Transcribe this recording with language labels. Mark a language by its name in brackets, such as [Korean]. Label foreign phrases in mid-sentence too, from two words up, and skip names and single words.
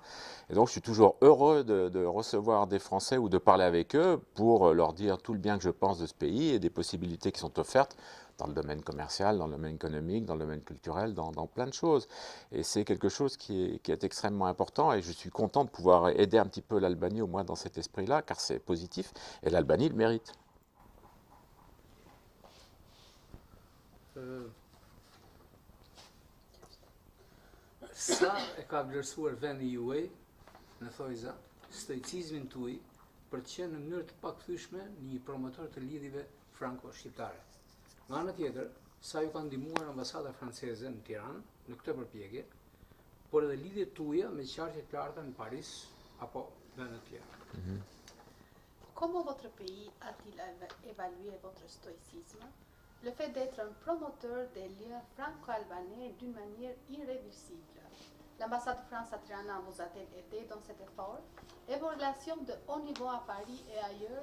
[French] Et donc, je suis toujours heureux de recevoir des Français ou de parler avec eux pour leur dire tout le bien que je pense de ce pays et des possibilités qui sont offertes dans le domaine commercial, dans le domaine économique, dans le domaine culturel, dans plein de choses. Et c'est quelque chose qui est extrêmement important, et je suis content de pouvoir aider un petit peu l'Albanie, au moins dans cet esprit-là, car c'est positif, et l'Albanie le mérite. [Albanian] Sa e ka vlerësuar vendi juaj, në thojza, stoicizmin tuaj për të qenë në mënyrë të pakthyeshme një promotor të lidhjeve franco-shqiptare. Nga ana tjetër, sa ju ka ndihmuar ambasada franceze në Tiranë në këtë përpjekje, por edhe lidhjet tuaja me qartje të larta në Paris apo vende të tjera. [French] Comment votre pays a-t-il évalué votre stoïcisme? Le fait d'être un promoteur des liens franco-albanais d'une manière irréversible. L'ambassade de France à Tirana vous a-t-elle aidé dans cet effort? Et vos relations de haut niveau à Paris et ailleurs?